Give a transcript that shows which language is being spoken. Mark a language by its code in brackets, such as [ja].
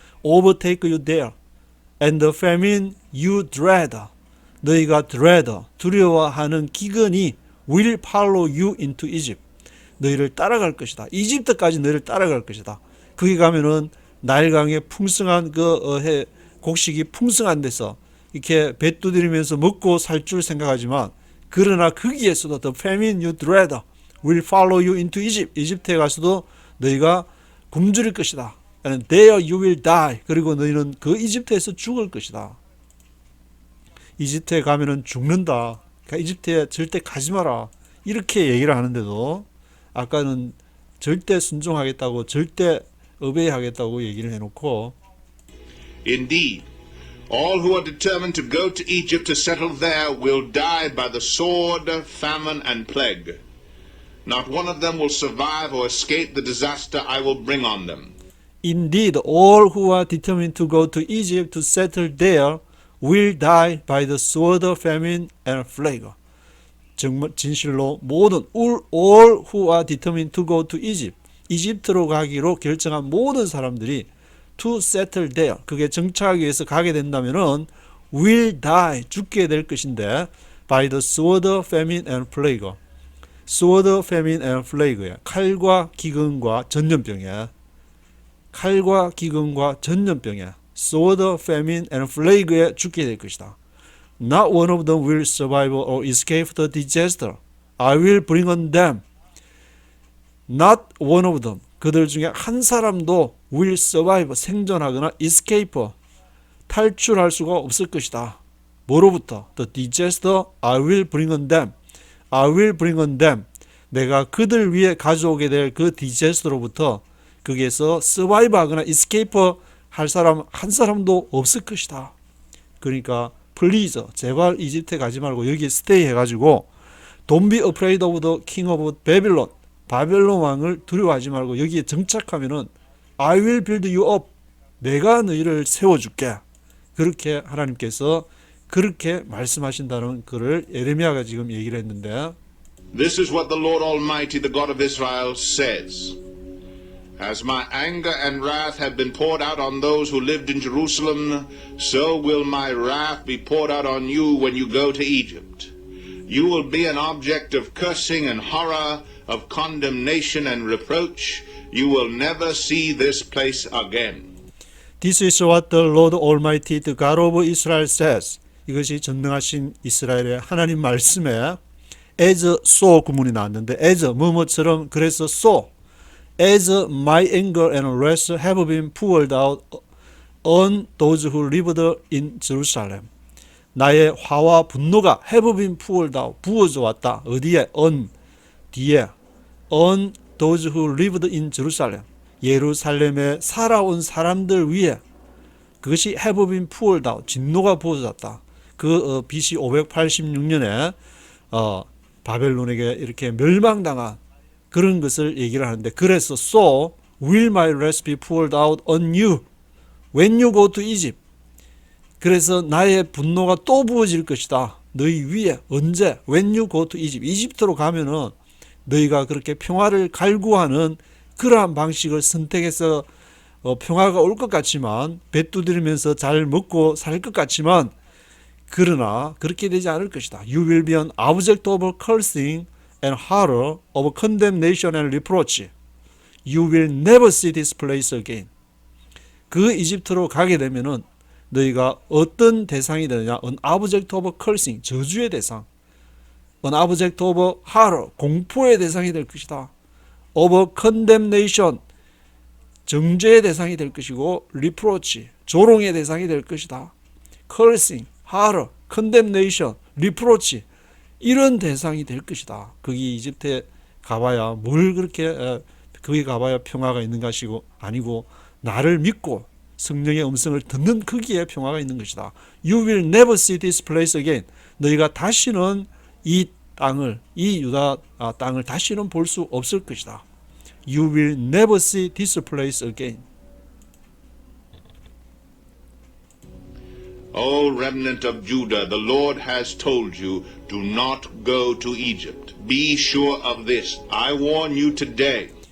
[en] overtake you there. And the famine you dread. [ko] 너희가 [en] dread [ko] 두려워하는 기근이 [en] will follow you into Egypt. [ko] 너희를 따라갈 것이다. 이집트까지 너희를 따라갈 것이다. 거기 가면은 나일강의 풍성한 곡식이 풍성한 데서 이렇게 배 두드리면서 먹고 살 줄 생각하지만 그러나 거기에서도 [en] the famine you dread will follow you into Egypt. [ko] 이집트에 가서도 너희가 굶주릴 것이다. [en] And there you will die. [ko] 그리고 너희는 그 이집트에서 죽을 것이다. 이집트에 가면은 죽는다. 그러니까 이집트에 절대 가지 마라. 이렇게 얘기를 하는데도 아까는 절대 순종하겠다고 절대 obey하겠다고 얘기를 해놓고 [en] Indeed, all who are determined to go to Egypt to settle there will die by the sword, famine, and plague. Not one of them will survive or escape the disaster I will bring on them. Indeed, all who are determined to go to Egypt to settle there will die by the sword, famine, and plague. [ko] 정말 진실로 모든 [en] all who are determined to go to Egypt, [ko] 이집트로 가기로 결정한 모든 사람들이 [en] to settle there, [ko] 그게 정착하기 위해서 가게 된다면은 [en] will die, [ko] 죽게 될 것인데 [en] by the sword, famine and plague. sword, famine and plagu [ko] 에 칼과 기근과 전염병에 칼과 기근과 전염병에 sword, famine and plagu에 죽게 될 것이다. [en] Not one of them will survive or escape the disaster. I will bring on them. Not one of them. [ko] 그들 중에 한 사람도 [en] will survive, [ko] 생존하거나 escape, 탈출할 수가 없을 것이다. 뭐로부터? [en] The disaster I will bring on them. I will bring on them. [ko] 내가 그들 위해 가져오게 될 그 디제스터로부터 거기에서 survive 하거나 escape 할 사람 한 사람도 없을 것이다. 그러니까 please 제발 이집트에 가지 말고 여기에 스테이 해가지고 [en] don't be afraid of the king of Babylon. [ko] 바벨론 왕을 두려워하지 말고 여기에 정착하면은 [en] I will build you up. [ko] 내가 너희를 세워줄게. 그렇게 하나님께서 그렇게 말씀하신다는 글을 예레미야가 지금 얘기를 했는데 [en] This is what the Lord Almighty, the God of Israel, says. As my anger and wrath have been poured out on those who lived in Jerusalem, so will my wrath be poured out on you when you go to Egypt. You will be an object of cursing and horror, of condemnation and reproach. You will never see this place again. This is what the Lord Almighty, the God of Israel says. [ko] 이것이 전능하신 이스라엘의 하나님 말씀에 as so 구문이 나왔는데 [en] as [ko] 뭐뭐처럼 그래서 [en] so as my anger and wrath have been poured out on those who lived in Jerusalem. [ko] 나의 화와 분노가 [en] have been poured out [ko] 부어져 왔다. 어디에? [en] on 뒤에 on those who lived in Jerusalem. [ko] 예루살렘에 살아온 사람들 위에 그것이 [en] have been poured out [ko] 진노가 부어졌다. 그 BC 586년에 바벨론에게 이렇게 멸망당한 그런 것을 얘기를 하는데 그래서 [en] so will my wrath be poured out on you when you go to Egypt. [ko] 그래서 나의 분노가 또 부어질 것이다. 너희 위에 언제? [en] when you go to Egypt. [ko] 이집트로 가면은 너희가 그렇게 평화를 갈구하는 그러한 방식을 선택해서 평화가 올 것 같지만 배 두드리면서 잘 먹고 살 것 같지만 그러나 그렇게 되지 않을 것이다. [en] You will be an object of cursing and horror, of condemnation and reproach. You will never see this place again. [ko] 그 이집트로 가게 되면은 너희가 어떤 대상이 되느냐? [en] An object of cursing, [ko] 저주의 대상. [en] An object of horror, [ko] 공포의 대상이 될 것이다. Of condemnation, 정죄의 대상이 될 것이고 reproach, 조롱의 대상이 될 것이다. [en] Cursing, horror, condemnation, reproach [ko] 이런 대상이 될 것이다. 거기 이집트에 가봐야 뭘 그렇게 거기 가봐야 평화가 있는 것이고 아니고 나를 믿고 성령의 음성을 듣는 거기에 평화가 있는 것이다. [en] You will never see this place again. [ko] 너희가 다시는 이 땅을 이 유다 땅을 다시는 볼 수 없을 것이다. [en] You will never see this place again. O remnant of Judah, the Lord has told you, do not go to Egypt. Be sure of this. I warn you today.